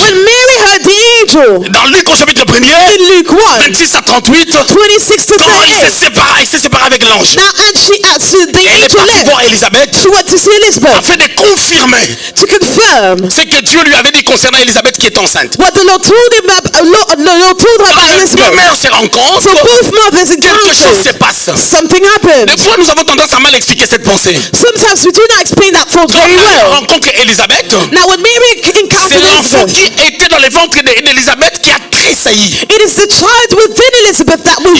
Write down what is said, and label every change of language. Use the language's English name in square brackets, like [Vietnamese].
[English] When Mary heard the angel [French] dans Luc au chapitre 1er, [English] in Luke 1, [French] 26 à 38, [English] 26 to [French] quand il [English] 38. [French] s'est séparé avec l'ange, [English] Now, and the [French] et elle est [English] angel [French] partie voir [English] left. [French] Élisabeth [English] She went to see Elizabeth [French] afin de confirmer [English] to confirm [French] ce que Dieu lui avait dit concernant Élisabeth qui est enceinte. [English] what the Lord told him Lord told her about [French] Quand les deux [English] Elizabeth. [French] mères se rencontrent, [English] So both mothers [French] quelque chose se [English] encountered. [French] passe. [English] Something happened. [French] Des fois, nous avons tendance à mal expliquer cette pensée. [English] Sometimes we do not explain that thought [French] Quand [English] very [French] elle [English] well. [French] rencontre Élisabeth, [English] Now, when Mary [French] c'est [English] encountered [French] l'enfant [English] Elizabeth, [French] qui était dans le ventre d'Élisabeth qui a tressailli. [English] it is the child within Elizabeth that moved.